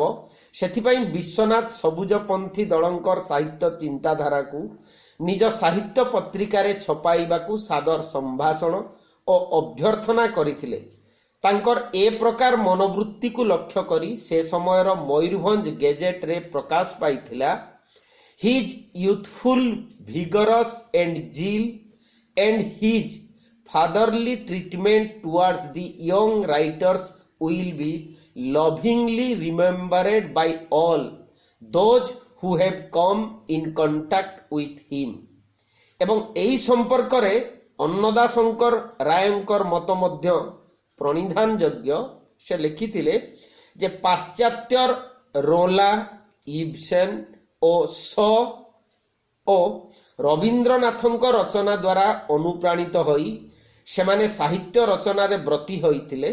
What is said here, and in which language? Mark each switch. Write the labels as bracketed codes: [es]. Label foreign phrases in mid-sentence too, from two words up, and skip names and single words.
[or] ସେଥିପାଇଁ ବିଶ୍ୱନାଥ ସବୁଜପନ୍ଥୀ ଦଳଙ୍କର ସାହିତ୍ୟ ଚିନ୍ତାଧାରାକୁ ନିଜ ସାହିତ୍ୟ ପତ୍ରିକାରେ ଛପାଇବାକୁ ସାଦର ସମ୍ଭାଷଣ ଓ ଅଭ୍ୟର୍ଥନା କରିଥିଲେ। ତାଙ୍କର ଏ ପ୍ରକାର ମନୋବୃତ୍ତିକୁ ଲକ୍ଷ୍ୟ କରି ସେ ସମୟର ମୟୂରଭଞ୍ଜ ଗେଜେଟରେ ପ୍ରକାଶ ପାଇଥିଲା, [en] his youthful vigorous and zeal and his fatherly treatment towards the young writers will be lovingly remembered by all those who have come in contact with him। [or] ଏବଂ ଏହି ସମ୍ପର୍କରେ ଅନ୍ନଦାଶଙ୍କର ରାୟଙ୍କର ମତ ମଧ୍ୟ ପ୍ରଣିଧାନ ଯୋଗ୍ୟ। ସେ ଲେଖିଥିଲେ ଯେ ପାଶ୍ଚାତ୍ୟର ରୋଲା, ଇବସେନ୍ ଓ ରବୀନ୍ଦ୍ରନାଥଙ୍କ ରଚନା ଦ୍ୱାରା ଅନୁପ୍ରାଣିତ ହୋଇ ସେମାନେ ସାହିତ୍ୟ ରଚନାରେ ବ୍ରତୀ ହୋଇଥିଲେ।